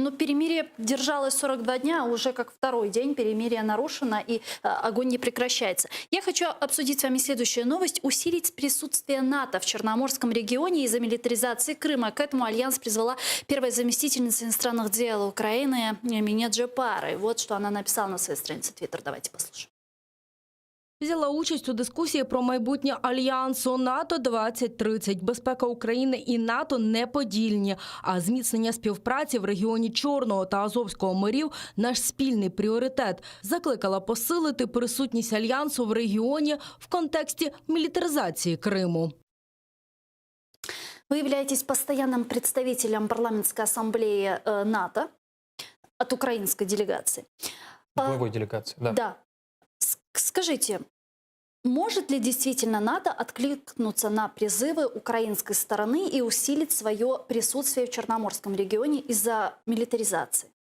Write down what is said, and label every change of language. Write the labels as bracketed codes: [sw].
[ru] Но перемирие держалось 42 дня, а уже как второй день перемирие нарушено, и огонь не прекращается. Я хочу обсудить с вами следующую новость. Усилить присутствие НАТО в Черноморском регионе из-за милитаризации Крыма. К этому Альянс призвала первая заместительница иностранных дел Украины Мине Джепара. И вот что она написала на своей странице Twitter. Давайте послушаем. [uk] Взяла участь у дискусії про майбутнє Альянсу НАТО-2030. Безпека України і НАТО неподільні, а зміцнення співпраці в регіоні Чорного та Азовського морів – наш спільний пріоритет. Закликала посилити присутність Альянсу в регіоні в контексті мілітаризації Криму. [ru] Вы являетесь постоянным представителем парламентской ассамблеи НАТО от украинской делегации. Главой делегации, да. Да. Скажите, может ли действительно НАТО откликнуться на призывы украинской стороны и усилить свое присутствие в Черноморском регионе из-за милитаризации?